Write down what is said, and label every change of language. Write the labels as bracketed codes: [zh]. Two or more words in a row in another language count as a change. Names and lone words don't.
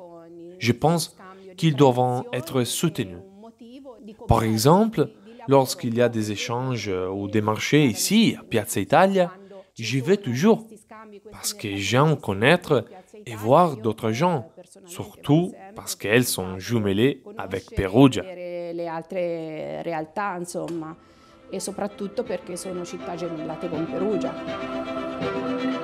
[fr] Je pense qu'ils doivent être soutenus. Par exemple, lorsqu'il y a des échanges ou des marchés ici, à Piazza Italia, j'y vais toujours parce que j'aime connaître et voir d'autres gens, surtout parce qu'elles sont jumelées avec Perugia. [it] Le altre realtà, insomma, e soprattutto perché sono città gemellate con Perugia.